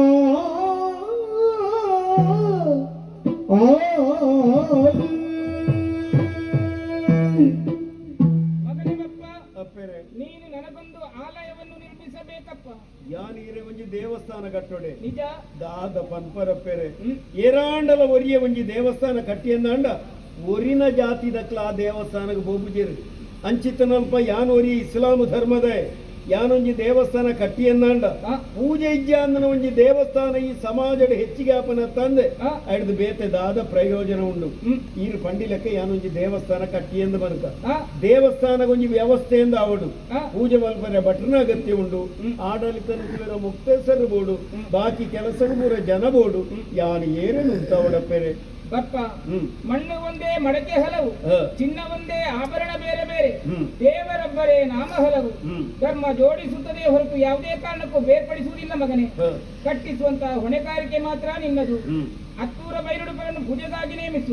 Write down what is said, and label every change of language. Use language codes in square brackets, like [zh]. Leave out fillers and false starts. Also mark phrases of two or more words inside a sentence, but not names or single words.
[kn] ಮಗನೇ ಬಪ್ಪ, ನೀನು ನನಗೊಂದು ಆಲಯವನ್ನು ನಿರ್ಮಿಸಬೇಕಪ್ಪ. [tcy] ಯಾನೀರೆ ಒಂಜಿ ದೇವಸ್ಥಾನ ಕಟ್ಟೋಡೆ ನಿಜ ದಾದ ಪನ್ಪರಪ್ಪೆರೆ ಏರಾಂಡಲ ಒರಿಯ ಒಂಜಿ ದೇವಸ್ಥಾನ ಕಟ್ಟಿಯಂದಾಂಡ ಒರಿನ ಜಾತಿ ದಕ್ಲ ಆ ದೇವಸ್ಥಾನಕ್ಕೆ ಬೋಬುಜಿರು ಅಂಚಿತನಲ್ಪ ಯಾನ್ ಒರಿ ಇಸ್ಲಾಂ ಧರ್ಮದ ಯಾನೊಂಜಿ ದೇವಸ್ಥಾನ ಕಟ್ಟಿಯಂದಾಂಡ ಪೂಜೆ ಇಜ್ಜ ಅಂದನ ಒಂಜಿ ದೇವಸ್ಥಾನ ಈ ಸಮಾಜದ ಹೆಚ್ಚಿಗೆ ಆಪನ ತಂದೆ ಹಿಡಿದು ಬೇತೆ ದಾದ ಪ್ರಯೋಜನ ಉಂಡು ಈರು ಪಂಡಿಲಕ್ಕೆ ಯಾನೊಂಜಿ ದೇವಸ್ಥಾನ ಕಟ್ಟಿಯಂದು ಬನಕ ದೇವಸ್ಥಾನ ಒಂಜಿ ವ್ಯವಸ್ಥೆಯಿಂದ ಅವಡು ಪೂಜೆ ಮಲ್ಪರೆ ಭಟ್ರನ ಅಗತ್ಯ ಉಂಡು ಆಡಳಿತ ಮುಕ್ತೇಸರು ಬೋಡು ಬಾಕಿ ಕೆಲಸಗಳು ಪೂರ ಜನ ಬೋಡು ಯಾನು ಏನೇನು ಉಂಟವಡಪ್ಪೆರೆ [kn] ಬಪ್ಪ, ಮಣ್ಣು ಒಂದೇ ಮಡಕೆ ಹಲವು, ಚಿನ್ನ ಒಂದೇ ಆಭರಣ ಬೇರೆ ಬೇರೆ, ದೇವರೊಬ್ಬರೇ ನಾಮ ಹಲವು. ಧರ್ಮ ಜೋಡಿಸುತ್ತದೆ ಹೊರತು ಯಾವುದೇ ಕಾರಣಕ್ಕೂ ಬೇರ್ಪಡಿಸುವುದಿಲ್ಲ ಮಗನೇ. ಕಟ್ಟಿಸುವಂತಹ ಹೊಣೆಗಾರಿಕೆ ಮಾತ್ರ ನಿನ್ನದು. ಹತ್ತೂರ ಬೈರುಡುಪರನ್ನು ಪೂಜೆಗಾಗಿ ನೇಮಿಸು.